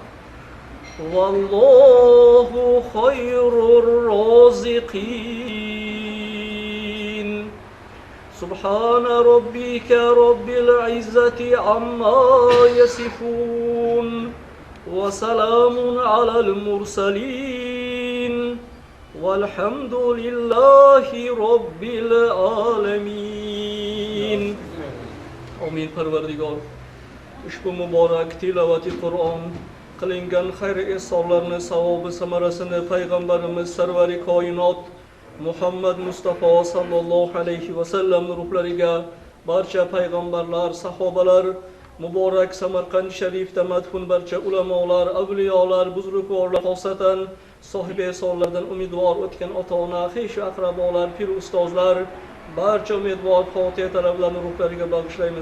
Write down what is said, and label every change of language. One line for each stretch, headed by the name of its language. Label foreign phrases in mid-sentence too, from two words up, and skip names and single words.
Arabic: والله خير الرازقين سبحان ربك رب العزة عما يصفون وسلام على المرسلين والحمد لله رب العالمين
Uzbek: Amin Parvardigor. Ushbu muborak tilovati Qur'on qilingan xayr ehsonlarni savobi samarasini payg'ambarimiz sarvari koinot Muhammad Mustafa
Arabic: صلى الله عليه وسلم
Uzbek: ruhlariga barcha payg'ambarlar, sahobalar, muborak Samarqand sharifda madfun barcha ulamolar, avliyolar, buzrukvorlar, xosatan sohibi ehsonlardan umidvor o'tgan ota-ona, xish aqrabolar, pir ustozlar, barcha umidvor Fotiha talablarini ruhlariga bag'ishlaymiz.